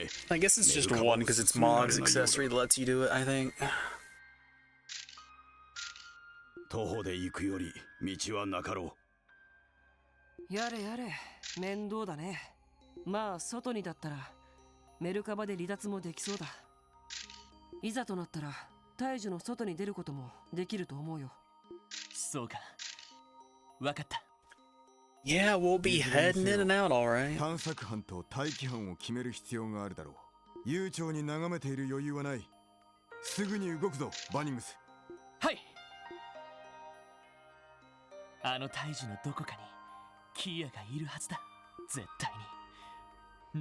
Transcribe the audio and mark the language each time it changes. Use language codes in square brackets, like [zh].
[en] I guess it's just 1 because it's Mog's accessory that lets you do it, I think. [ja] 徒歩で行くより道はなかろう。やれやれ、面倒だね。まあ外にだったらメルカバで離脱もできそうだ。いざとなったら大樹の外に出ることもできると思うよ。そうか。わかった。 [en] Yeah, we'll be heading in and out, all right. [ja] 探索班と待機班を決める必要があるだろう。悠長に眺めている余裕はない。すぐに動くぞ、バニムス。はい。あの大樹のどこかにキアがいるはずだ。絶対に。